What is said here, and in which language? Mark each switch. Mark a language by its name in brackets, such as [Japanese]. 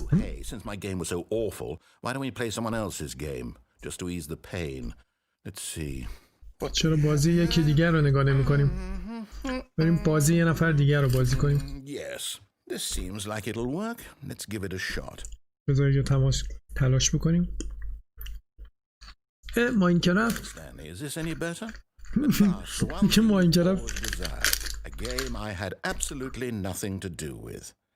[English] Oh, hey, since my game was so awful, why don't we play someone else's game just to ease the pain? Let's see. [Persian] چرا بازی یکی دیگر رو نگاه نمی کنیم؟ بریم بازی یه نفر دیگر رو بازی کنیم. [English] Yes, this seems like it'll work. Let's give it a shot. [Persian] بذار یه تلاش بکنیم. ماینکرافت. [English] Stanley, is this any better? [Persian] که ماینکرافت. [English] A game I had absolutely nothing to do with.